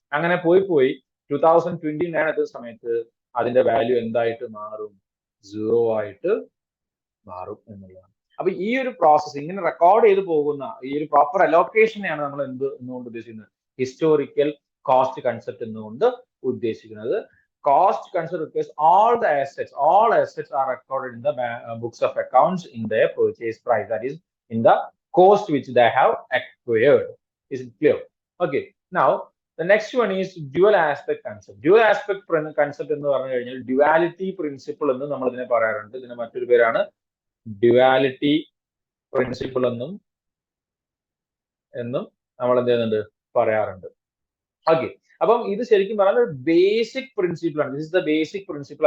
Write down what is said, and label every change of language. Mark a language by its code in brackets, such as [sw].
[ml] അങ്ങനെ പോയി 2029 എത്തുന്ന സമയത്ത് അതിന്റെ വാല്യൂ എന്തായിട്ട് മാറും, 0 ആയിട്ട് മാറും എന്നുള്ളതാണ്. അപ്പൊ ഈ ഒരു പ്രോസസ് ഇങ്ങനെ റെക്കോർഡ് ചെയ്ത് പോകുന്ന ഈ ഒരു പ്രോപ്പർ അലോക്കേഷനെയാണ് നമ്മൾ എന്നുകൊണ്ട് ഉദ്ദേശിക്കുന്നത്, ഹിസ്റ്റോറിക്കൽ കോസ്റ്റ് കൺസെപ്റ്റ് എന്നുകൊണ്ട് ഉദ്ദേശിക്കുന്നത്. [en] Cost concept requires all assets are recorded in the books of accounts in their purchase price, that is in the cost which they have acquired. Is it clear? Okay, now the next one is dual aspect concept. [ml] Dual aspect concept എന്ന് പറഞ്ഞു കഴിഞ്ഞാൽ duality principle എന്ന് നമ്മൾ ഇതിനെ പറയാറുണ്ട്. ഇതിന് മറ്റൊരു പേരാണ് ഡ്യുവാലിറ്റി പ്രിൻസിപ്പിൾ എന്നും നമ്മൾ എന്ത് ചെയ്യുന്നുണ്ട്, പറയാറുണ്ട്. ഓക്കെ, അപ്പം ഇത് ശരിക്കും പറഞ്ഞാൽ ബേസിക് പ്രിൻസിപ്പിൾ ആണ്. [en] This is the basic principle.